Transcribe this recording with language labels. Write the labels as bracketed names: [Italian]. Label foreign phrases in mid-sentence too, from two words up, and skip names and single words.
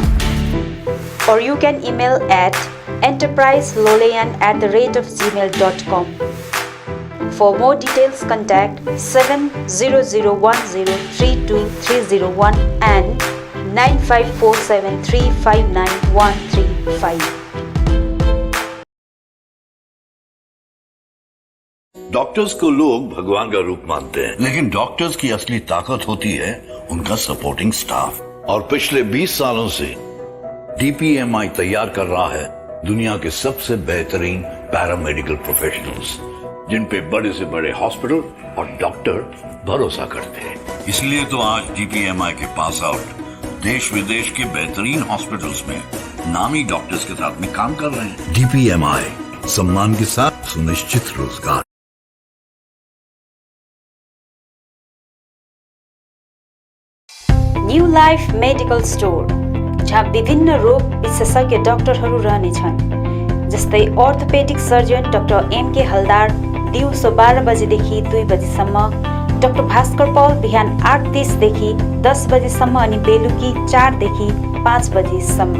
[English] Or you can email at enterpriselolian@gmail.com. For more details, contact 700103231 and 9547359135. [Hindi] डॉक्टर्स को लोग भगवान का रूप मानते हैं, लेकिन डॉक्टर्स की असली ताकत होती है उनका [English] supporting staff. [Hindi] और पिछले 20 सालों से डीपीएमआई तैयार कर रहा है दुनिया के सबसे बेहतरीन [English] paramedical professionals, [Hindi] जिन पे बड़े से बड़े हॉस्पिटल और डॉक्टर भरोसा करते हैं। इसलिए तो आज डीपीएमआई के [English] pass out [Hindi] देश विदेश के बेहतरीन हॉस्पिटल्स में नामी डॉक्टर्स के साथ में काम कर रहे हैं। डीपीएमआई, सम्मान के साथ सुनिश्चित रोजगार। [Nepali] न्यू लाइफ मेडिकल स्टोर, जहाँ विभिन्न रोग विशेषज्ञ डाक्टरहरू रहनेछन्, जस्तै [English] orthopedic surgeon [Nepali] डाक्टर MK हलदार दिउँसो 12 बजेदेखि 2 बजेसम्म, डाक्टर भास्कर पौल बिहान 8:30 देखि 10 बजेसम्म अनि बेलुकी 4 देखि 5 बजेसम्म।